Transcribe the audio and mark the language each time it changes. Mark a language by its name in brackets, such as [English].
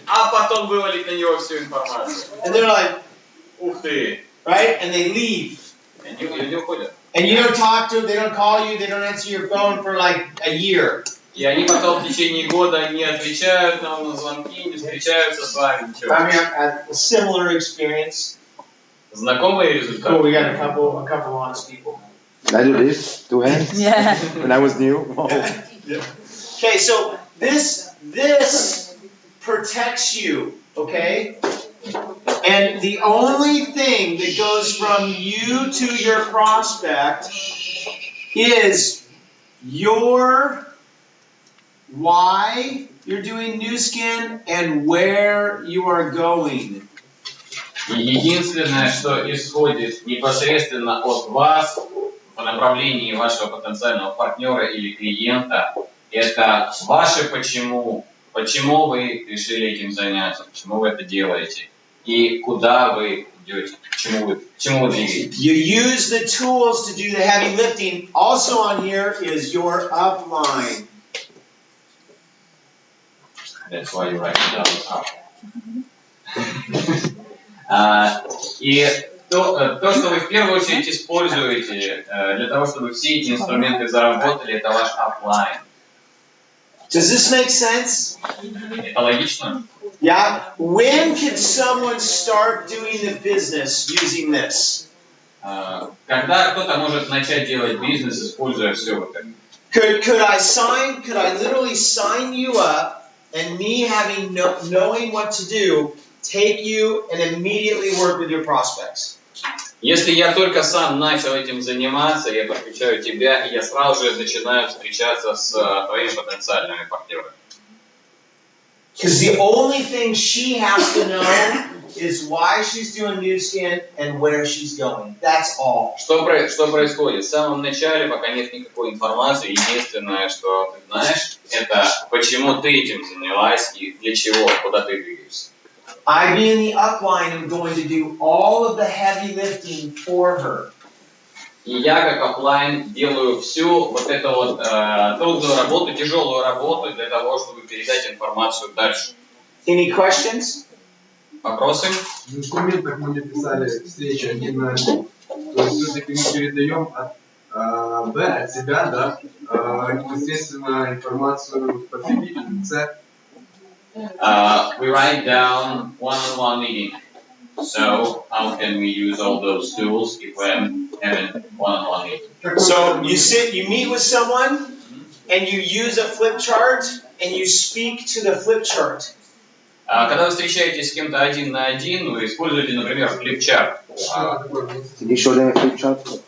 [Russian] А потом вывалить на него всю информацию. [English] And they're like, [Russian] Ух ты. [English] right? And they leave. [Russian] И они уходят. [English] And you don't talk to them, they don't call you, they don't answer your phone for like a year. [Russian] И они потом в течение года не отвечают нам на звонки, не встречаются с вами, ничего. [English] I mean, a similar experience. [Russian] Знакомые [English] Cool, [Russian] результаты. [English] we got a couple honest people. I do this, 2 hands. Yeah. When I was new. Oh. Okay, so this protects you, okay? And the only thing that goes from you to your prospect is your why you're doing Nuskin and where you are going. [Russian] И единственное, что исходит непосредственно от вас по направлении вашего потенциального партнера или клиента, это ваше почему, почему вы решили этим заняться, почему вы это делаете и куда вы идете, к чему вы двигаетесь. [English] You use the tools to do the heavy lifting. Also on here is your upline. That's why you write it down. [Russian] И то, что вы в первую очередь используете для того, чтобы все эти инструменты заработали, это ваш upline. [English] Does this make sense? [Russian] Это логично? [English] Yeah. When can someone start doing the business using this? [Russian] Когда кто-то может начать делать бизнес, используя все вот это? [English] Could I literally sign you up and me having knowing what to do, take you and immediately work with your prospects? [Russian] Если я только сам начал этим заниматься, я подключаю тебя, и я сразу же начинаю встречаться с твоими потенциальными партнерами. [English] Because the only thing she has to know is why she's doing Nuskin and where she's going. That's all. [Russian] Что происходит? В самом начале, пока нет никакой информации, единственное, что ты знаешь, это почему ты этим занялась и для чего, куда ты двигаешься. [English] I, being the upline, am going to do all of the heavy lifting for her. [Russian] И я, как офлайн, делаю всю вот эту вот трудную работу, тяжелую работу для того, чтобы передать информацию дальше. [English] Any questions? [Russian] Вопросы? В инструментах мы написали встречу 1 на 1. То есть все-таки мы передаем от Б, от себя, да, непосредственно информацию потребителю, С. [English] We write down one-on-one meeting. So how can we use all those tools if we're having one-on-one meeting? So you meet with someone, and you use a flip chart, and you speak to the flip chart. [Russian] Когда вы встречаетесь с кем-то один на один, вы используете, например, флипчарт. [English] Can you show them a flip chart?